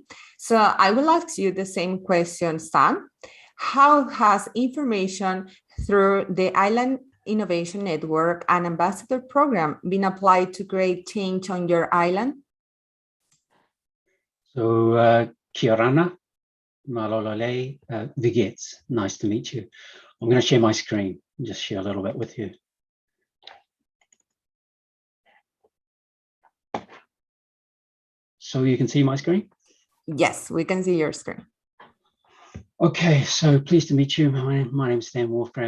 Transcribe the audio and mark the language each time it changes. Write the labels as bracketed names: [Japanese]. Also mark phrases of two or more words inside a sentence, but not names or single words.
[English] So I will ask you the same question, Stan. How has information through the Island Innovation Network and Ambassador Program been applied to create change on your island? So, kia rana, malolole, vigets, nice to meet you. I'm going to share my screen and just share a little bit with you. So you can see my screen? Yes, we can see your screen. Okay, so pleased to meet you. My name is Stan Wolfgram.